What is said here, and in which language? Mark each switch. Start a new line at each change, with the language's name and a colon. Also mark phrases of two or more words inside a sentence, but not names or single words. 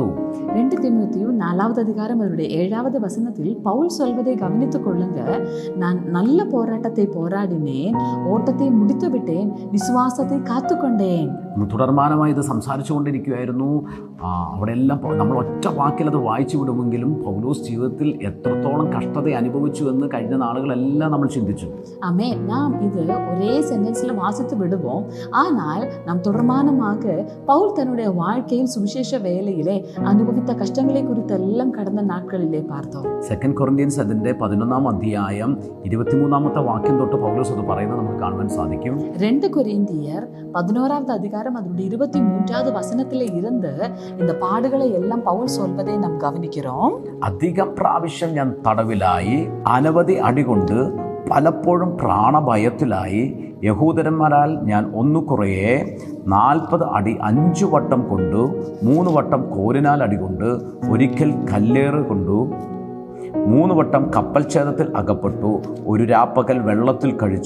Tamil: 2 தீமோத்தேயு 4வது அதிகாரம் அதனுடைய 7வது வசனத்தில் பவுல் சொல்வதை கவனித்துக் கொள்ளுங்க. நான் நல்ல போராட்டத்தை போராடினேன், ഓട്ടത്തെ முடித்து விட்டேன்,
Malayalam: വിശ്വാസത്തെ കാത്തുകൊണ്ടേൻ. തുടർമാനമായി ഇത് സംസാരിച്ചു കൊണ്ടിരിക്കുകയായിരുന്നു. അവിടെ എല്ലാം നമ്മൾ ഒറ്റ വാക്കിൽ അത് വായിച്ചു വിടുമെങ്കിലും പൗലോസ് ജീവിതത്തിൽ എത്രത്തോളം കഷ്ടത അനുഭവിച്ചു എന്ന് കഴിഞ്ഞ നാളുകളെല്ലാം നമ്മൾ ചിന്തിച്ചു. ആമേൻ. നാം ഇത് ഒരേ സെന്റൻസിൽ
Tamil: വാസിத்து விடுவோம். ஆனால் நாம் தொடர்மானமாக பவுல் தன்னுடைய வாழ்க்கையில் சுவிசேஷ வேலையிலே அனுபவித்த கஷ்டங்களை குறித்தெல்லாம் கடந்த நாட்களிலே பார்த்தோம்.
Malayalam: സെക്കൻഡ് കൊറിന്ത്യൻസ് അതിൻ്റെ 11-ാം അധ്യായം 23-ാമത്തെ വാക്യം തൊട്ട് പൗലോസ് അത് പറയുന്നത് നമുക്ക് കാണുവാൻ സാധിക്കും.
Tamil: 2 കൊരിന്തിയർ 11வது அதிகாரம் அதனுடைய 23வது வசனத்திலே இருந்து இந்த பாடுகளை எல்லாம் பவுல் சொல்வதை நாம் கவனிக்கிறோம்.
Malayalam: അധികം പ്രാവശ്യം ഞാൻ തടവിലായി, അനവധി അടികൊണ്ട് പലപ്പോഴും പ്രാണഭയത്തിലായി, യഹൂദന്മാരാൽ ഞാൻ ഒന്നുകുറയെ 40 അടി 5 വട്ടം കൊണ്ടു, 3 വട്ടം കോലിനാൽ അടികൊണ്ട്, ഒരിക്കൽ കല്ലേറ് കൊണ്ടു, 3 വട്ടം കപ്പൽ ഛേദത്തിൽ അകപ്പെട്ടു, ഒരു രാപ്പകൽ വെള്ളത്തിൽ കഴിച്ചു.